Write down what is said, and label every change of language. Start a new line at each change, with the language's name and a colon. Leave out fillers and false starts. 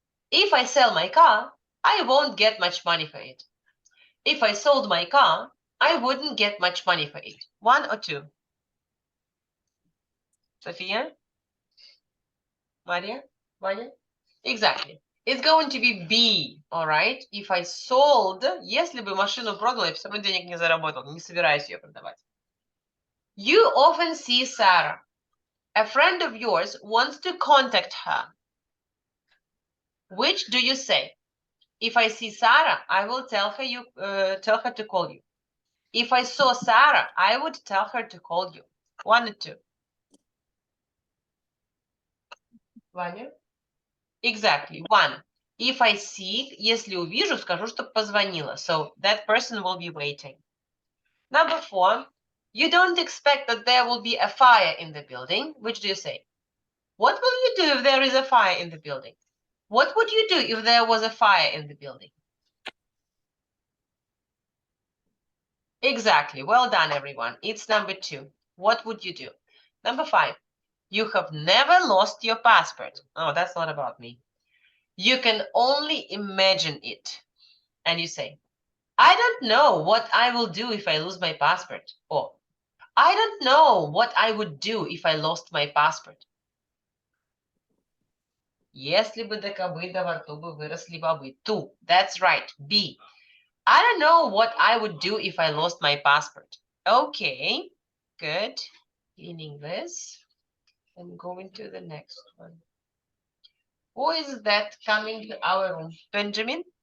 English: If I sell my car, I won't get much money for it. If I sold my car, I wouldn't get much money for it. 1 or 2? Sophia? Maria? Vanya? Exactly. It's going to be B, all right? If I sold,
Russian: если бы машину продала, я все равно денег не заработал, не собираюсь ее продавать.
English: You often see Sarah. A friend of yours wants to contact her. Which do you say? If I see Sarah, I will tell her to call you. If I saw Sarah, I would tell her to call you. 1 or 2? Ваня? Exactly. 1. If I see,
Russian: если увижу, скажу, что позвонила.
English: So that person will be waiting. Number 4. You don't expect that there will be a fire in the building. Which do you say? What will you do if there is a fire in the building? What would you do if there was a fire in the building? Exactly. Well done, everyone. It's number 2. What would you do? Number 5. You have never lost your passport. Oh, that's not about me. You can only imagine it. And you say, I don't know what I will do if I lose my passport. Or, I don't know what I would do if I lost my passport.
Russian: Если бы до кобыда во рту бы выросли бобы.
English: 2. That's right. B. I don't know what I would do if I lost my passport. Okay. Good. Cleaning this. And going to the next one. Who is that coming to our room? Benjamin?